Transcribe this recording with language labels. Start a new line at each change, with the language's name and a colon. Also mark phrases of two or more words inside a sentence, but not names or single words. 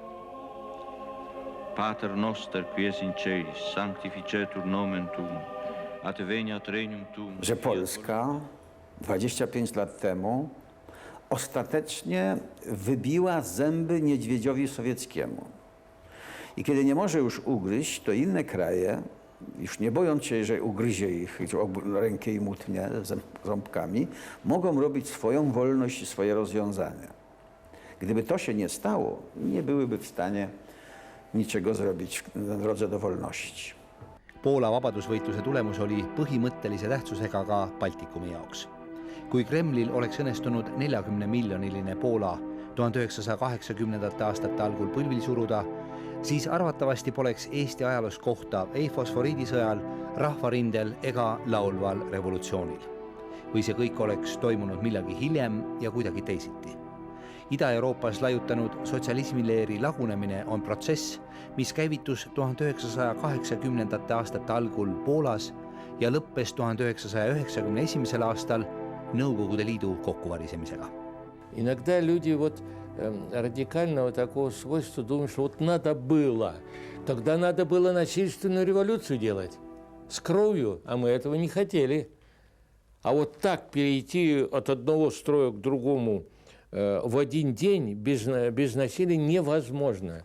Latin: Pater noster, qui es in celis, sanctificetur nomen tuum, at veniat regnum tuum.
Polish: Że Polska 25 lat temu ostatecznie wybiła zęby niedźwiedziowi sowieckiemu. I kiedy nie może już ugryźć, to inne kraje, już nie bojąc się, że ugryzie ich rękę i utnie ząbkami, mogą robić swoją wolność i swoje rozwiązania. Gdyby to się nie stało, nie byłyby w stanie niczego zrobić na drodze do wolności.
Estonian: Poola vabadusvõitluse tulemus oli põhimõttelise tähtsusega ka Baltikumi jaoks. Kui Kremlil oleks õnnestunud 40-miljoniline Poola 1980. aastate algul põlvil suruda, siis arvatavasti poleks Eesti ajaloos kohta ei fosforiidisõjal, rahvarindel ega laulval revolutsioonil. Või see kõik oleks toimunud millagi hiljem ja kuidagi teisiti. Ida-Euroopas laiutanud sotsialismileeri lagunemine on protsess, mis käivitus 1980. aastate algul Poolas ja lõppes 1991. aastal Nõukogude Liidu kokkuvarisemisega.
Russian: Иногда люди радикального такого свойства думают, что надо было. Тогда надо было насильственную революцию делать с кровью, а мы этого не хотели. А вот так перейти от одного строя к другому в один день без насилия невозможно.